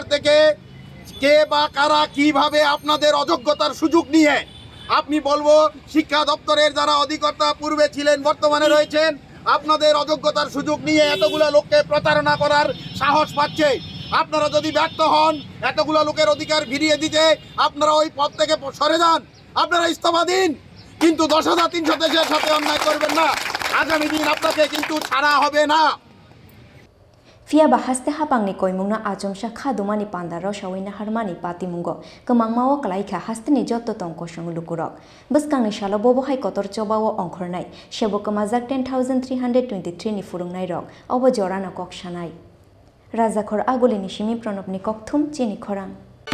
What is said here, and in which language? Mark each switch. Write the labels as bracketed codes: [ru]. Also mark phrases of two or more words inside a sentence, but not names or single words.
[bn] থেকে কে বা কারা কিভাবে আপনাদের অযোগ্যতার সুযোগ নিয়ে আপনি বলবো শিক্ষা দপ্তরের যারা অধিকর্তা পূর্বে ছিলেন বর্তমানে রয়েছেন আপনাদের অযোগ্যতার সুযোগ নিয়ে এতগুলো লোককে প্রতারণা করার সাহস পাচ্ছে আপনারা যদি ব্যর্থ হন এতগুলো লোকের অধিকার ফিরিয়ে দিতে আপনারা ওই পদ থেকে সরে যান আপনারা ইস্তফা দিন কিন্তু 10,300 দেশের সাথে অন্যায় করবেন না আগামী দিন আপনাকে কিন্তু ছাড়া হবে না [trp] Fiaba Haste Haphangni Koimung na ajomsa Khadumani panda Rosawi Naharmani patimungo kemangmawo kalaika hasteni jotto tongko songlukurok bwskangni shalo bobo hai kotor chobawo ongkhornai sebokkamajak 10,323 ni Phrwngnairok obo jorano koksanai Rajakhor agolini simi pranobni kokthum Chini Khorang